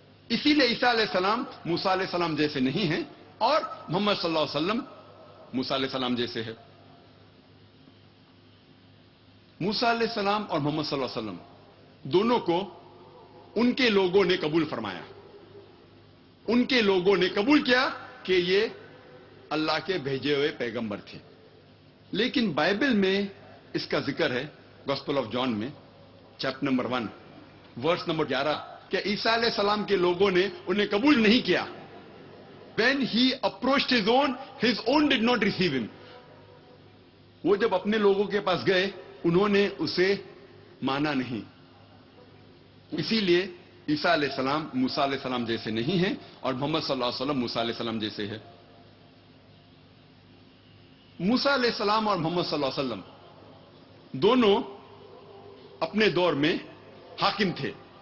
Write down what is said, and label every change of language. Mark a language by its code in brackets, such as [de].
[ur] اسی لیے عیسیٰ علیہ السلام موسیٰ علیہ السلام جیسے نہیں ہیں، اور محمد صلی اللہ علیہ وسلم موسیٰ علیہ السلام جیسے ہے۔ موسیٰ علیہ السلام اور محمد صلی اللہ علیہ وسلم دونوں کو ان کے لوگوں نے قبول فرمایا، ان کے لوگوں نے قبول کیا کہ یہ اللہ کے بھیجے ہوئے پیغمبر تھے۔ لیکن بائبل میں اس کا ذکر ہے گاسپل آف جان میں چیپٹر نمبر 1 ورس نمبر 11 کہ عیسیٰ علیہ السلام کے لوگوں نے انہیں قبول نہیں کیا. [en] When he approached his own did not receive him. [ur] وہ جب اپنے لوگوں کے پاس گئے انہوں نے اسے مانا نہیں. اسی لیے عیسیٰ علیہ السلام موسیٰ علیہ السلام جیسے نہیں ہیں اور محمد صلی اللہ علیہ وسلم موسیٰ علیہ السلام جیسے ہے. موسیٰ علیہ السلام اور محمد صلی اللہ علیہ وسلم دونوں اپنے دور میں حاکم تھے.